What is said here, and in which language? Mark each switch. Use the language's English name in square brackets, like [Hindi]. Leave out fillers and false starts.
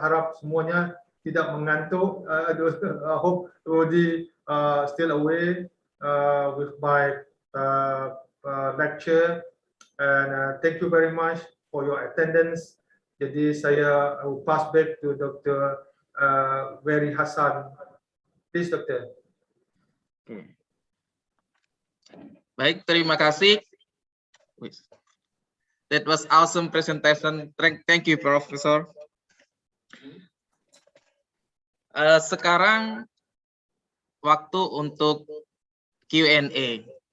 [Malay] Harap semuanya tidak mengantuk. [English] I hope you will be still away with my lecture, and thank you very much for your attendance. [Malay] Jadi saya [English] will pass back to Dr. Very Hassan. Please, Doctor. [Malay] Baik, terima kasih. [English] That was awesome presentation. Thank you, Professor. [Malay] Sekarang waktu untuk Q&A.